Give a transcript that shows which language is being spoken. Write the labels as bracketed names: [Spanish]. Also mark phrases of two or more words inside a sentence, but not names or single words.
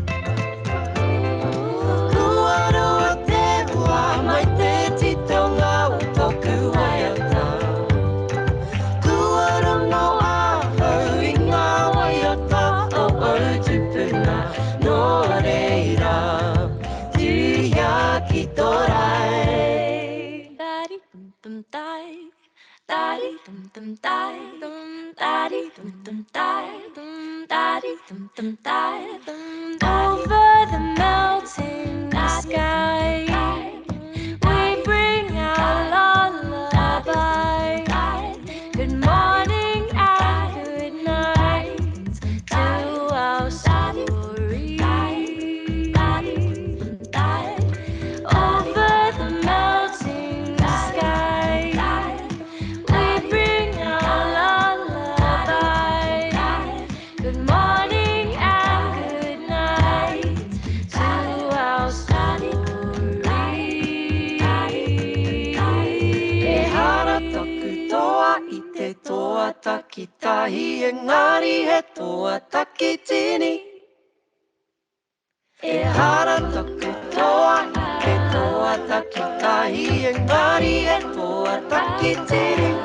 [Māori] Kua roa te mua mai te titonga o toku waiata. Kua rono ahau i ngā waiata o Otupuna no reira. Tuia ki tō rai. Dari dum dum dai. Dari dum dum dai. Dari dum dum dai. Dari dum dum dai. [English] Over the melting sky, we bring our lullaby. Good morning and good night to our story. Over the melting sky, we bring our lullaby. Good morning and good night to our story. [Māori] E hara taku toa i te toa takitahi, engari he toa takitini. E hara taku toa i te toa takitahi, engari he toa takitini.